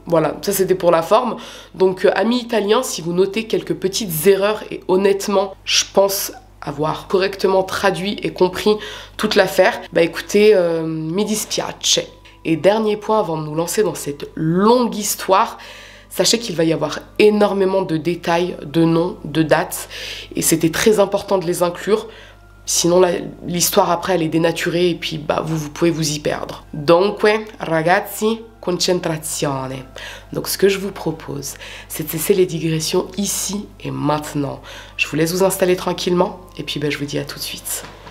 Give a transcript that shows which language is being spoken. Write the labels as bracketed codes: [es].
[fr] Voilà, ça c'était pour la forme. Donc amis italiens, si vous notez quelques petites erreurs, et honnêtement, je pense avoir correctement traduit et compris toute l'affaire, écoutez, [it] mi dispiace. [fr] Et dernier point avant de nous lancer dans cette longue histoire, sachez qu'il va y avoir énormément de détails, de noms, de dates, et c'était très important de les inclure. Sinon, l'histoire après, elle est dénaturée et puis vous pouvez vous y perdre. [it] Dunque, ragazzi, concentrazione. [fr] Donc, ce que je vous propose, c'est de cesser les digressions ici et maintenant. Je vous laisse vous installer tranquillement et puis je vous dis à tout de suite.